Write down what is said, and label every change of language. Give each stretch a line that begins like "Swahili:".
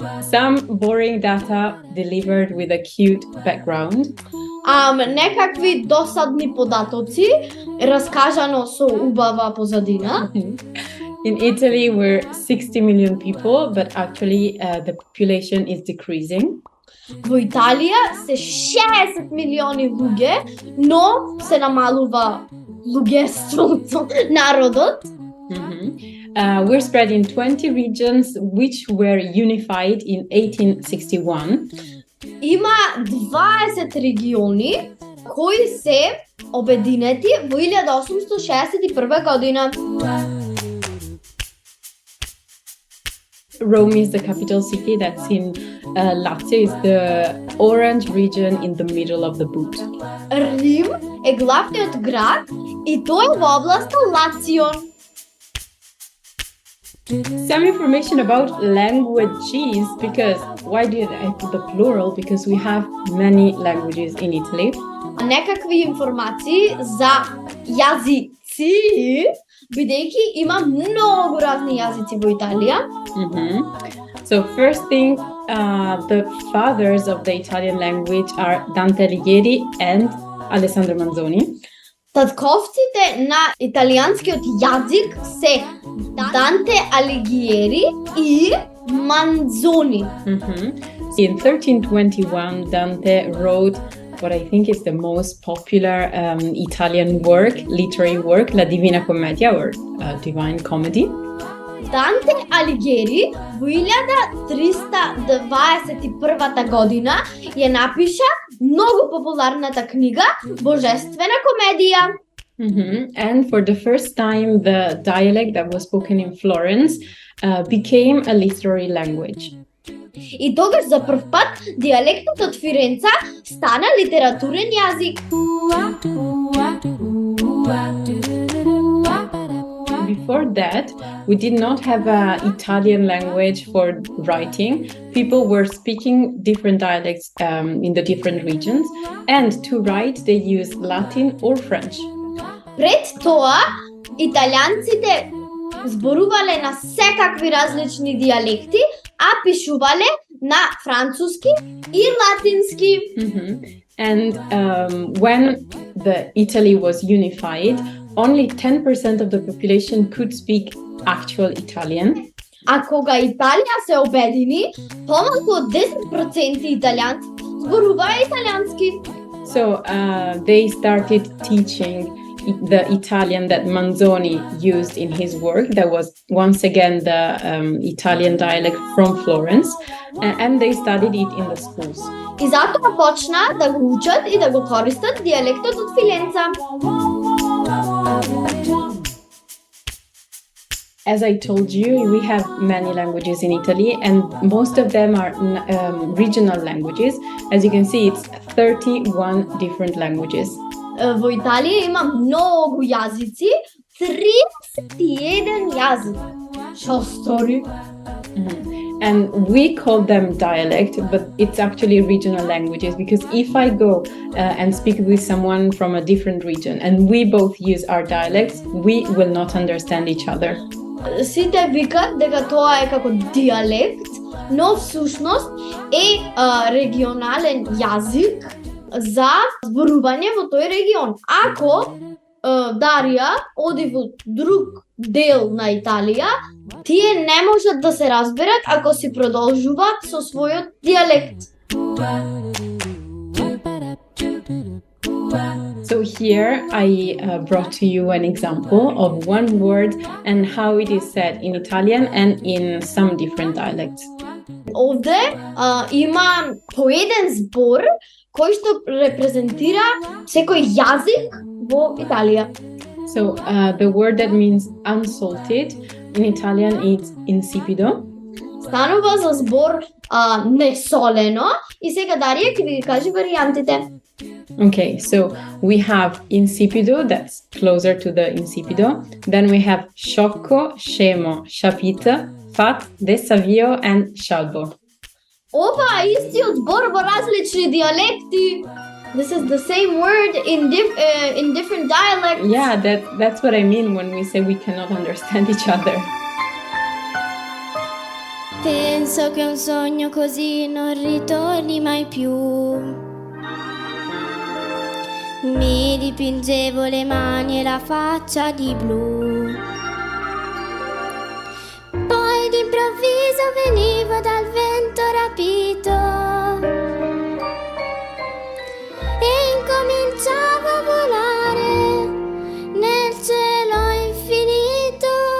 English: Some boring data delivered with a cute background.
Macedonian: Некакви досадни податоци, раскажано со убава позадина.
English: In Italy, we're 60 million people, but actually the population is decreasing.
Macedonian: Во Италија се 60 милиони луѓе, но се намалува луѓеството, народот.
English: We're spread in 20 regions, which were unified in 1861.
Macedonian: Има 20 региони кои се обединети во 1861 година.
English: Rome is the capital city. That's in Lazio. Is the orange region in the middle of the boot.
Macedonian: Рим е главниот град и тој е во областа Лацио.
English: Some information about languages, because why did I put the plural? Because we have many languages in Italy.
Macedonian: Некакви информации за јазици, бидејќи има многу разни јазици во Италија.
English: So first thing, the fathers of the Italian language are Dante Alighieri and Alessandro Manzoni.
Macedonian: Татковците на италијанскиот јазик се Данте Алигиери и Манзони.
English: In 1321, Dante wrote what I think is the most popular Italian work, literary work, La Divina Commedia, or Divine Comedy.
Macedonian: Данте Алигиери во 1321 година ја напиша многу популарната книга Божествена комедија.
English: And for the first time, the dialect that was spoken in Florence became a literary language.
Macedonian: И тогаш за прв пат диалектот од Фиренца стана литературен јазик.
English: Before that, we did not have an Italian language for writing. People were speaking different dialects in the different regions, and to write they used Latin or French.
Macedonian: Пред тоа, италијанците зборувале на секакви различни диалекти, а пишувале на француски и латински.
English: And when Italy was unified, only 10% of the population could speak actual Italian.
Macedonian: А кога Италија се обедини, помалку од 10% италијанци зборуваа италијански.
English: So they started teaching the Italian that Manzoni used in his work. That was once again the Italian dialect from Florence, and they studied it in the schools.
Macedonian: И затоа почнаа да го учат и да го користат диалектот од Филенца.
English: As I told you, we have many languages in Italy, and most of them are regional languages. As you can see, it's 31 different languages.
Macedonian: Во Италија има многу јазици, 31 јазик. Што стори?
English: And we call them dialect, but it's actually regional languages, because if I go and speak with someone from a different region and we both use our dialects, we will not understand each other.
Macedonian: Сите викат дека тоа е како диалект, но всушност е регионален јазик за зборување во тој регион. Ако Дарија оди во друг дел на Италија, тие не можат да се разберат ако си продолжуваат со својот дијалект.
English: So here I brought to you an example of one word and how it is said in Italian and in some different dialects.
Macedonian: Овде има по еден збор кој што репрезентира секој јазик во Италија.
English: So the word that means unsalted in Italian is insipido.
Macedonian: Станува за збор несолено и сега Дарија ќе ви ги каже варијантите.
English: Okay, so we have insipido, that's closer to the insipido. Then we have sciocco, scemo, sciapita, fat, desavio, and scialbo.
Macedonian: Ова е истиот збор во различни дијалекти.
English: This is the same word in different dialects. Yeah, that's what I mean when we say we cannot understand each other.
Italian: Penso che un sogno così non ritorni mai più. Mi dipingevo le mani e la faccia di blu. Poi d'improvviso venivo dal vento rapito e incominciavo a volare nel cielo infinito.